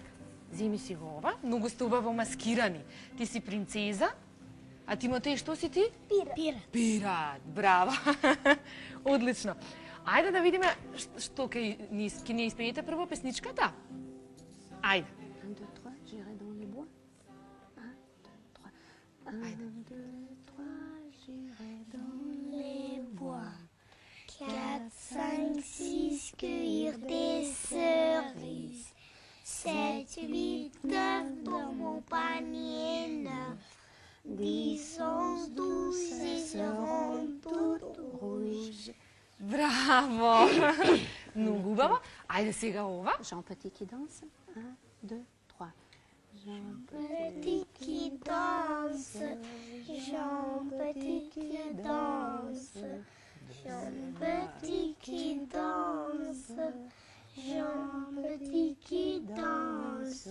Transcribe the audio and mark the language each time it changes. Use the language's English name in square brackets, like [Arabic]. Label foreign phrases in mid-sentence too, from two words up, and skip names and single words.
[Macedonian] Земи си го ова. Многу сте убаво маскирани. Ти си принцеза. А Тимотеј, што си ти? Пират. Пират. Браво. Одлично. Ајде да видиме што ќе ни испеете прво песничката. Ајде. [French] 1, 2, 3, j'irai dans les bois. 1, 2, 3. 1, 2, 3, j'irai dans les bois. 4, 5, 6, cueillir des cerises. 7, 8, 9, dans mon panier neuf. 10, 11, 12, et seront toutes rouges. [Macedonian] Браво! Многу убаво. Ајде сега ова. [French] Jean Petit qui danse. 1, 2, 3. Jean Petit qui danse. Jean Petit qui danse. Jean Petit qui danse. Jean Petit qui danse.